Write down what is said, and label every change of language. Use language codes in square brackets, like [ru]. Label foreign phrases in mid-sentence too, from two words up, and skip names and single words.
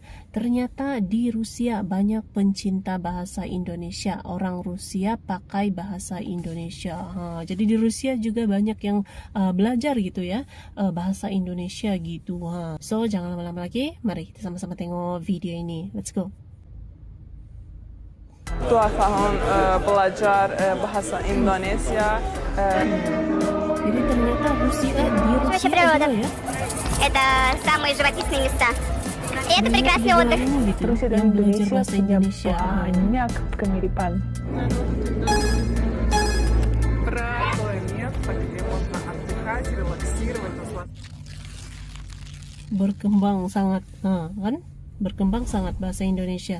[id] Ternyata di Rusia banyak pencinta bahasa Indonesia. Orang Rusia pakai bahasa Indonesia. Jadi di Rusia juga banyak yang belajar gitu ya, bahasa Indonesia gitu. So, jangan lama-lama lagi, mari kita sama-sama tengok video ini. [en] Let's go. [id] Tuafahan belajar bahasa Indonesia. Jadi ternyata Rusia di Rusia juga ya. [ru] Это самые живописные места. И это прекрасный отдых. [id] Rusia dan Indonesia punya banyak kemiripan. Berkembang sangat, kan? Berkembang sangat bahasa Indonesia.